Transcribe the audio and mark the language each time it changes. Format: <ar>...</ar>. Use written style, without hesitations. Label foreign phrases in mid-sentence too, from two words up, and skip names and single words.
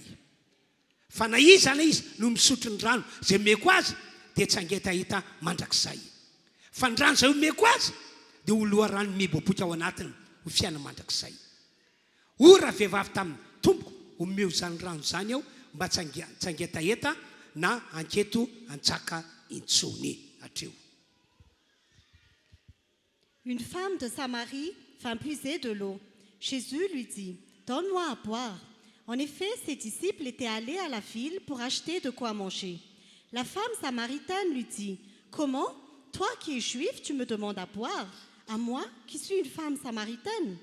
<mg>Fa na iza na izy no misotro ny rano zay meko azy dia tsy angetaheta mandrakizay. Fa ny rano zay omeko azy dia ho loha rano miboaboka ao anatiny ho fiaina mandrakizay. Ora vehivavy taminy tompoko omeo izany rano izany aho mba tsy angetaheta na anketo antsaka intsony hatreo.</mg> <fr>Une femme de Samarie vint puiser de l'eau. Jésus lui dit: donne-moi à boire. En effet, ses disciples étaient allés à la ville pour acheter de quoi manger. La femme samaritaine lui dit: comment, toi qui es juif, tu me demandes à boire, à moi qui suis une femme samaritaine?</fr>